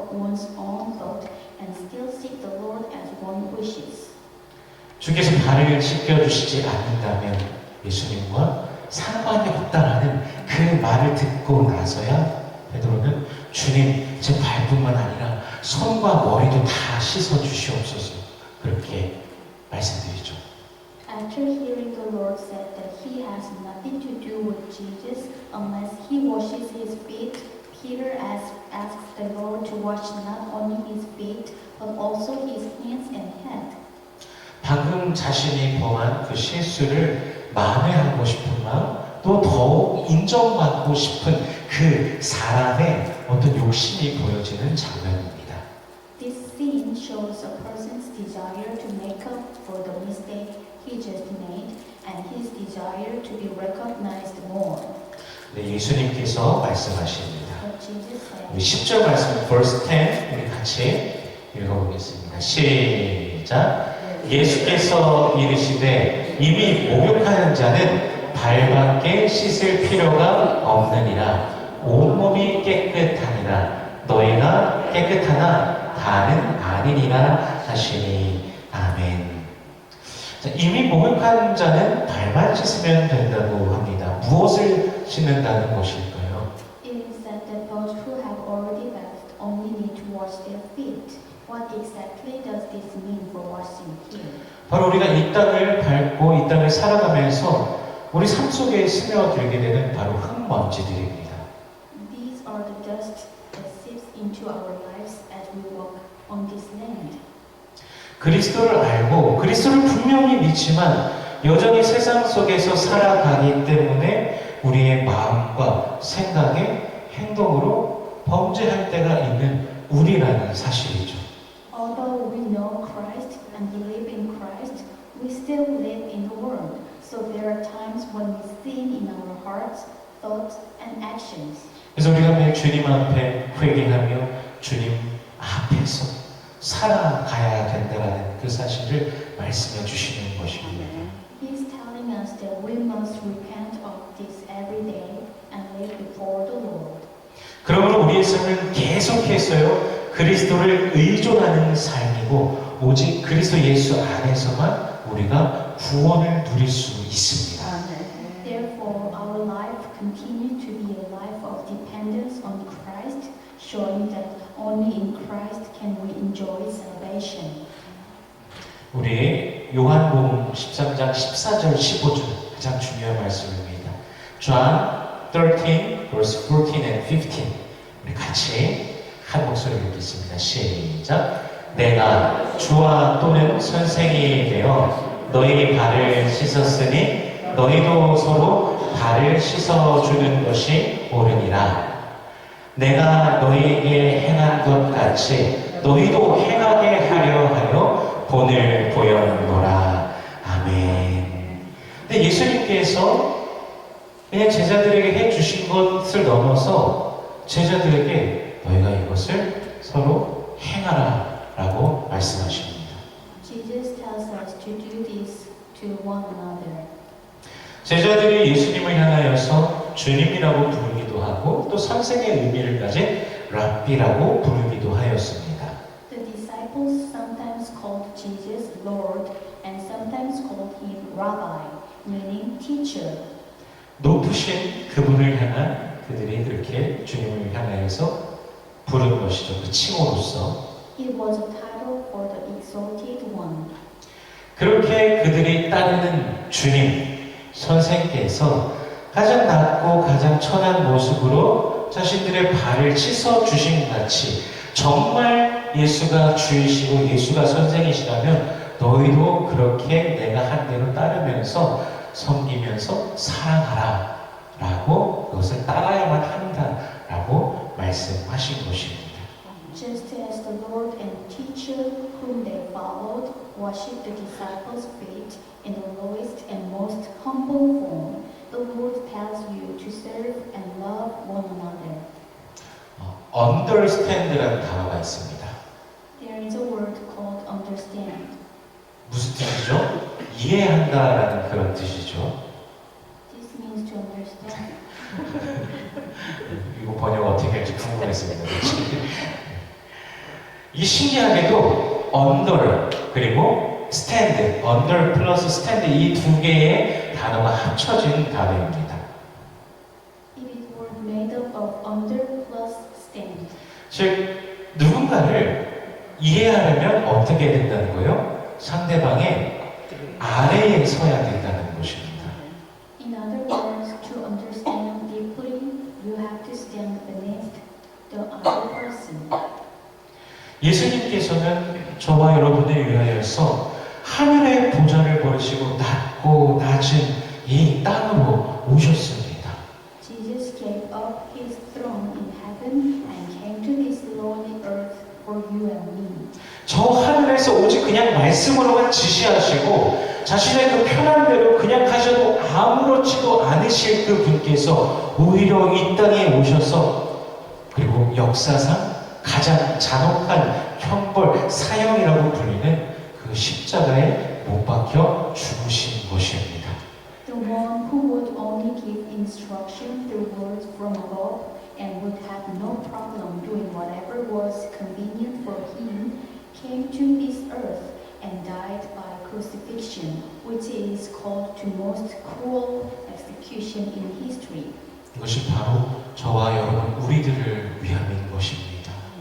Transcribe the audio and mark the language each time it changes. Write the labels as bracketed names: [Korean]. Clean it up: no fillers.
[English] one's own thought and still seek the Lord as one wishes. [Korean] 주께서 발을 씻겨주시지 않는다면 예수님과 상관이 없다라는 그 말을 듣고 나서야 베드로는 주님 제 발뿐만 아니라 손과 머리도 다 씻어 주시옵소서 그렇게 말씀드리죠. [English] After hearing the Lord said that he has nothing to do with Jesus unless he washes his feet, Peter asks the Lord to wash not only his feet but also his hands and head. [Korean] 방금 자신이 범한 그 실수를 만회하고 싶은 마음, 또 더욱 인정받고 싶은 그 사람의 어떤 욕심이 보여지는 장면입니다. [English] This scene shows a person's desire to make up for the mistake he just made and his desire to be recognized more. [Korean] 네, 예수님께서 말씀하십니다. [English] But Jesus said, [Korean] 우리 10절 말씀, [English] verse 10 [Korean] 우리 같이 읽어보겠습니다. 시작. 예수께서 이르시되 이미 목욕하는 자는 발밖에 씻을 필요가 없느니라. 온몸이 깨끗하니라. 너희가 깨끗하나 다는 아니니라 하시니. 아멘. 자, 이미 목욕한 자는 발만 씻으면 된다고 합니다. 무엇을 씻는다는 것일까요? [English] it is said that those who have already bathed only need to wash their feet. What exactly does this mean for washing here? [Korean] 바로 우리가 이 땅을 밟고 이 땅을 살아가면서 우리 삶 속에 스며들게 되는 바로 흙먼지들입니다. [English] These are the dust that seeps into our lives as we walk on this land. [Korean] 그리스도를 알고 그리스도를 분명히 믿지만 여전히 세상 속에서 살아가기 때문에 우리의 마음과 생각에 행동으로 범죄할 때가 있는 우리라는 사실이죠. [English] Although we know Christ and believe in Christ, we still live in the world. So there are times when we sin in our hearts, thoughts, and actions. [Korean] 그래서 우리가 매일 주님 앞에 회개하며 주님 앞에서 살아가야 된다는 그 사실을 말씀해 주시는 것입니다. [English] He is telling us that we must repent of this every day and live before the Lord. [Korean] 그러므로 우리의 삶은 계속해서요 그리스도를 의존하는 삶이고 오직 그리스도 예수 안에서만 우리가 구원을 누릴 수 있습니다. [English] Therefore, our life continue to be a life of dependence on Christ, showing that only in Christ can we enjoy salvation. [Korean] 우리 요한복음 13장 14절 15절 가장 중요한 말씀입니다. [English] John 13 verse 14 and 15 [Korean] 우리 같이 한 목소리로 읽겠습니다. 시작. 내가 주와 또는 선생이 되어 너희 발을 씻었으니 너희도 서로 발을 씻어주는 것이 옳으니라. 내가 너희에게 행한 것 같이 너희도 행하게 하려 하여 본을 보였노라. 아멘. 근데 예수님께서 그냥 제자들에게 해주신 것을 넘어서 제자들에게 너희가 이것을 서로 행하라 라고 말씀하십니다. [English] Jesus tells us to do this to one another. [Korean] 제자들이 예수님을 향하여서 주님이라고 부르기도 하고 또 선생의 의미를 가진 랍비라고 부르기도 하였습니다. [English] The disciples sometimes called Jesus Lord and sometimes called him Rabbi, meaning teacher. [Korean] 높으신 그분을 향한 그들이 그렇게 주님을 향하여서 부른 것이죠. 그 칭호로서. [English] It was a title for the exalted one. [Korean] 그렇게 그들이 따르는 주님, 선생께서 가장 낮고 가장 천한 모습으로 자신들의 발을 씻어 주신 같이 정말 예수가 주이시고 예수가 선생이시라면 너희도 그렇게 내가 한 대로 따르면서 섬기면서 사랑하라 라고 그것을 따라야만 한다 라고 말씀하신 것입니다. [English] Just as the Lord and teacher whom they followed washed the disciples' feet in the lowest and most humble form, the Lord tells you to serve and love one another. [Korean] understand라는 단어가 있습니다. [English] There is a word called understand. [Korean] 무슨 뜻이죠? 이해한다라는 그런 뜻이죠. [English] This means to understand. [Korean] 이거 번역 어떻게 할지 궁금했습니다. 이 신기하게도 under 그리고 stand, under 플러스 stand 이 두 개의 단어가 합쳐진 단어입니다. [English] It is word made up of under plus stand. [Korean] 즉 누군가를 이해하려면 어떻게 된다는 거예요? 상대방의 아래에 서야 된다는 것입니다. [English] In other words, to understand deeply, you have to stand beneath the other person. [Korean] 예수님께서는 저와 여러분을 위하여서 하늘의 보좌를 버리시고 낮고 낮은 이 땅으로 오셨습니다. [English] Jesus gave up his throne in heaven and came to this lowly earth for you and me. [Korean] 저 하늘에서 오직 그냥 말씀으로만 지시하시고 자신의 그 편한 대로 그냥 하셔도 아무렇지도 않으실 그 분께서 오히려 이 땅에 오셔서 그리고 역사상 가장 잔혹한 형벌, 사형이라고 불리는 그 십자가에 못 박혀 죽으신 것입니다. [English] The one who would only give instruction through words from above and would have no problem doing whatever was convenient for him came to this earth and died by crucifixion, which is called the most cruel execution in history. [Korean] 이것이 바로 저와 여러분 우리들을 위함인 것입니다.